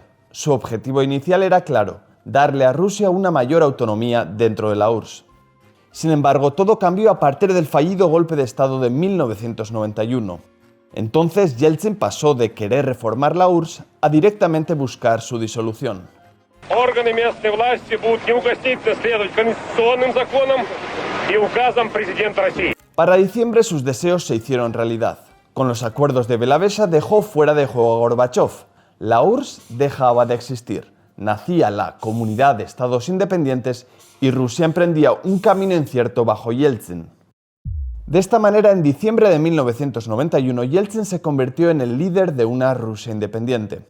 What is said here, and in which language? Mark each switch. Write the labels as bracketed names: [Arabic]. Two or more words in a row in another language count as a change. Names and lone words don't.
[Spanish] Su objetivo inicial era claro: darle a Rusia una mayor autonomía dentro de la URSS. Sin embargo, todo cambió a partir del fallido golpe de Estado de 1991. Entonces Yeltsin pasó de querer reformar la URSS a directamente buscar su disolución. [Russian] Органы местной власти будут неукоснительно следовать конституционным законам y указам президента России. [Spanish] Para diciembre sus deseos se hicieron realidad. Con los acuerdos de Belavesa dejó fuera de juego a Gorbachov. La URSS dejaba de existir. Nacía la Comunidad de Estados Independientes y Rusia emprendía un camino incierto bajo Yeltsin. De esta manera, en diciembre de 1991, Yeltsin se convirtió en el líder de una Rusia independiente.